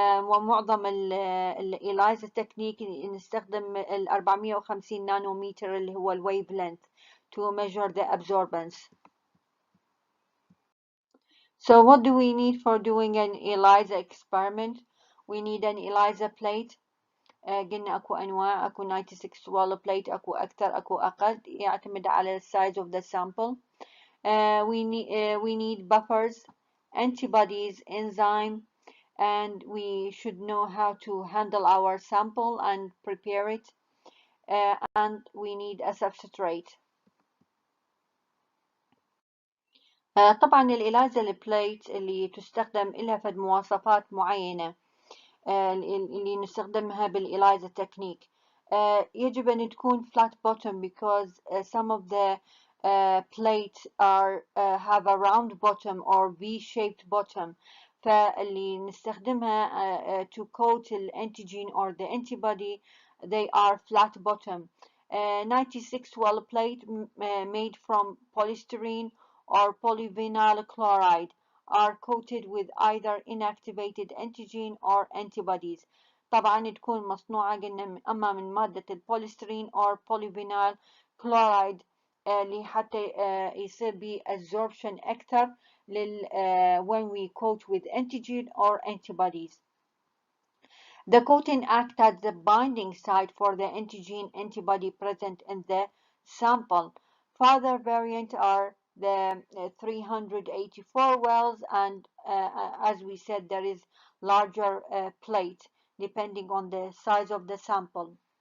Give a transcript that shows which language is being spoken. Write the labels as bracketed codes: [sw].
[ar] ومعظم الإلايزا تكنيك نستخدم ال 450 نانومتر اللي هو الويف length [en] to measure the absorbance. So what do we need for doing an ELISA experiment? We need an ELISA plate. [ar] قلنا اكو انواع، اكو 96 wall plate، اكو اكثر اكو اقل، يعتمد على [en] size of the sample. We need buffers, antibodies, enzyme, and we should know how to handle our sample and prepare it. And we need a substrate. [ar] طبعا الإلازا البليت اللي تستخدم لها فد مواصفات معينة اللي نستخدمها بالإلازا تكنيك. يجب أن تكون [en] flat bottom because some of the plates have a round bottom or V-shaped bottom. [ar] فاللي نستخدمها [en] to coat [ar] الانتيجين [en] or the antibody, they are flat bottom. 96 well plate made from polystyrene or polyvinyl chloride are coated with either inactivated antigen or antibodies. [ar] طبعا تكون مصنوعة قلنا أما من مادة البوليسترين [en] or polyvinyl chloride [ar] اللي حتى يصير به absorption أكثر [en] when we coat with antigen or antibodies. The coating acts as the binding site for the antigen antibody present in the sample. Further variants are the 384 wells, and as we said, there is larger plate depending on the size of the sample.